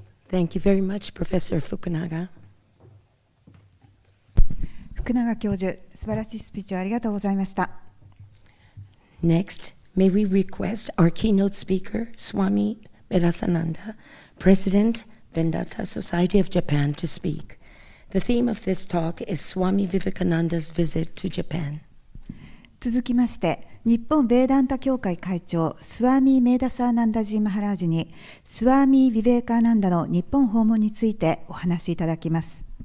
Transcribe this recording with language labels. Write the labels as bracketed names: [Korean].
[English] Thank you very much, Professor Fukunaga. [Japanese] 福永教授、素晴らしいスピーチをありがとうございました。 [English] Next, may we request our keynote speaker, Swami Vedasananda, President, Vedanta Society of Japan, to speak. The theme of this talk is Swami Vivekananda's visit to Japan. [Japanese] 続きまして、日本ベーダンタ協会会長、スワーミー・メーダサーナンダジー・マハラージに、スワーミー・ヴィベーカーナンダの日本訪問についてお話しいただきます。